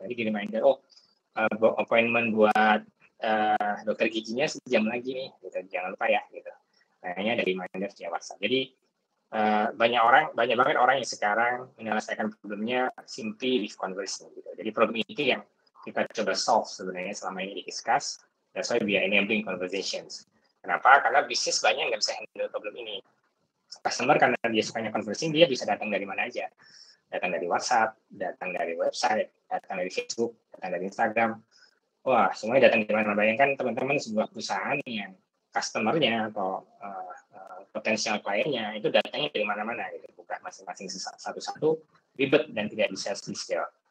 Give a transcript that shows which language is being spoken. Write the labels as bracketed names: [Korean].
[Indonesian] Jadi di reminder, appointment buat dokter giginya sejam lagi nih, gitu. Jangan lupa ya, gitu. Pengennya ada reminder via WhatsApp. Jadi banyak banget orang yang sekarang menyelesaikan problemnya [English] simply with conversation [Indonesian] gitu. Jadi problem itu yang kita coba solve sebenarnya selama ini di Kiskas. [English] That's why we are enabling conversations. [Indonesian] Kenapa? Karena bisnis banyak nggak bisa handle problem ini. Customer karena dia sukanya conversing, dia bisa datang dari mana aja. Datang dari WhatsApp, datang dari website, datang dari Facebook, datang dari Instagram. Wah, semuanya datang dari mana. Bayangkan teman-teman sebuah perusahaan yang customer-nya atau potensial kliennya itu datangnya dari mana-mana gitu, bukan masing-masing satu-satu, ribet dan tidak bisa scale.